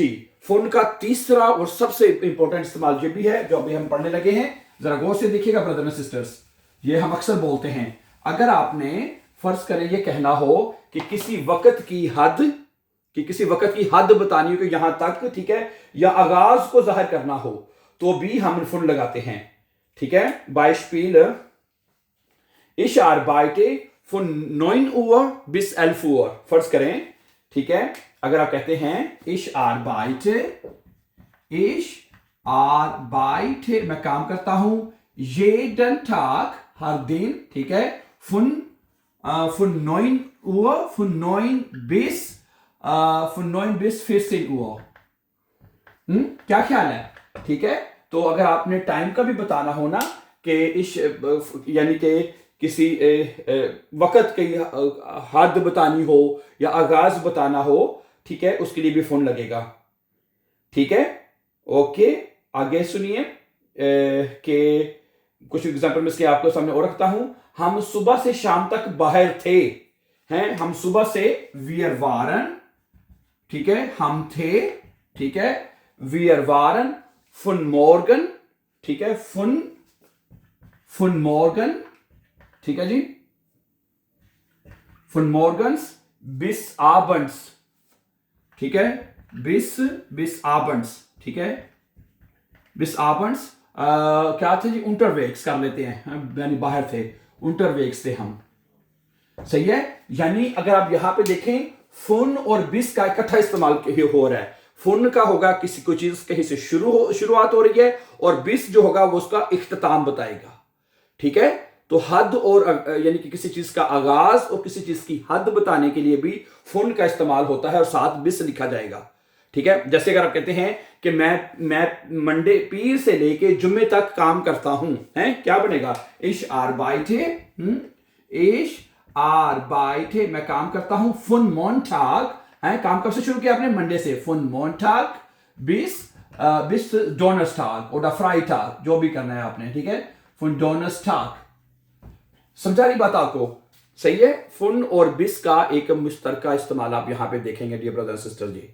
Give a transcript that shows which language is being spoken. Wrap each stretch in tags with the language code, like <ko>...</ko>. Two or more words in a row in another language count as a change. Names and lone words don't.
<hi>फोन का तीसरा और सबसे इंपॉर्टेंट इस्तेमाल ये भी है जो अभी हम पढ़ने लगे हैं, जरा गौर से देखिएगा</hi> <en>brother and sisters.</en> <hi>ये हम अक्सर बोलते हैं, अगर आपने फर्ज करें ये कहना हो कि किसी वक्त की हद बतानी हो कि यहां तक, ठीक है, या आगाज को जाहिर करना हो, तो भी हम फोन लगाते हैं, ठीक है।</hi> <de>Beispiel, ich arbeite von 9 Uhr bis 11 Uhr,</de> <hi>फर्ज करें, ठीक है। अगर आप कहते हैं</hi> <de>ich arbeite,</de> <hi>मैं काम करता हूं,</hi> <de>jeden Tag,</de> <hi>हर दिन, ठीक है,</hi> <de>von 9 Uhr, von 9 bis 14 Uhr,</de> <hi>क्या ख्याल है? ठीक है। तो अगर आपने टाइम का भी बताना हो ना, कि इस यानी कि किसी वक्त की हद बतानी हो या आगाज बताना हो, ठीक है, उसके लिए भी फोन लगेगा, ठीक है। ओके, आगे सुनिए कि कुछ एग्जांपल में इसके आपको सामने और रखता हूं। हम सुबह से शाम तक बाहर थे, हैं, हम सुबह से</hi> <de>wir waren,</de> <hi>ठीक है, हम थे, ठीक है,</hi> <de>wir waren von morgen,</de> <hi>ठीक है,</hi> <de>von morgen,</de> <hi>ठीक है जी,</hi> <de>von morgens bis abends,</de> <hi>ठीक है,</hi> <de>bis abends,</de> <hi>ठीक है,</hi> <de>bis abends,</de> <hi>क्या थे जी? unterwegs कर लेते हैं, यानी बाहर थे, unterwegs थे हम, सही है। यानी अगर आप यहां पे देखें, फोन और बिस का इकट्ठा इस्तेमाल हो रहा है। फोन का होगा किसी कोई चीज कहीं से शुरुआत हो रही है, और बिस जो होगा वो उसका इख्तिताम बताएगा, ठीक है। तो हद और यानी कि किसी चीज का आगाज और किसी चीज की हद बताने के लिए भी फोन का इस्तेमाल होता है, और साथ बिस लिखा जाएगा, ठीक है। जैसे अगर आप कहते हैं कि मैं मंडे पीर से लेके जुम्मे तक काम करता हूं, हैं, क्या बनेगा?</hi> <de>ich arbeite,</de> <hi>मैं काम करता हूं,</hi> <de>von Montag,</de> <hi>है, काम कब से शुरू किया आपने? मंडे से,</hi> <de>von Montag bis Donnerstag oder Freitag,</de> <hi>जो भी करना है आपने, ठीक है,</hi> <de>von Donnerstag।</de> <hi>समझा रही बात आपको? सही है। फुन और बिस का एक मुश्तरका इस्तेमाल आप यहां पे देखेंगे</hi> <en>dear brother and sister</en> <hi>जी।</hi>